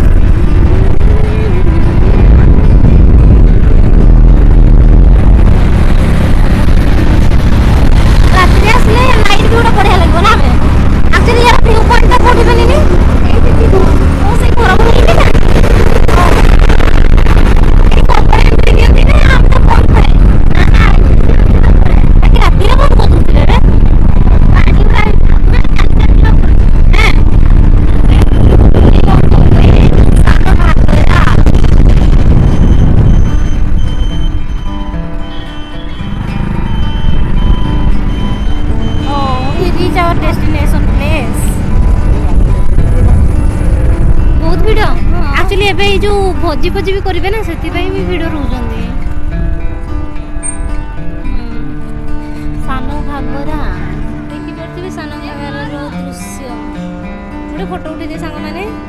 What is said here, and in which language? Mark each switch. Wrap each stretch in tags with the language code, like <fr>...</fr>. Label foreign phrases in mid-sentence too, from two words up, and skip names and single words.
<or>ରାତିରେ ଆସିଲେ ଲାଇଟ୍ ବି ଗୋଟେ ବଢ଼ିଆ ଲାଗିବ ନା। ଆମେ ଆକ୍ଚୁଆଲି ୟାର</or> <en>view point</en> <or>କୋଉଠି ବନିନି, ମୁଁ ସେଇ ଘର ବୁଲିବି ନା। ଏଇ କପଡ଼ା ଏମିତି ଦିଅନ୍ତି ନା, ଆମେ ତ କମ୍ ଥାଏ। ବାକି ରାତିରେ କ'ଣ କରୁଥିଲେ ରେ? ପାଣି ପୁରା</or> <en>our destination place.</en> <or>ବହୁତ ଭିଡ଼ ଆକ୍ଚୁଆଲି ଏବେ ଏଇ ଯୋଉ ଭୋଜି ଫୋଜି ବି କରିବେ ନା, ସେଥିପାଇଁ ବି ଭିଡ଼ ରହୁଛନ୍ତି। ସାନ ଘାଗରା ଦେଖିପାରୁଥିବେ, ସାନ ଘାଗରାର ଦୃଶ୍ୟ। ଗୋଟେ ଫଟୋ ଉଠେଇଦିଏ ସାଙ୍ଗମାନେ।</or>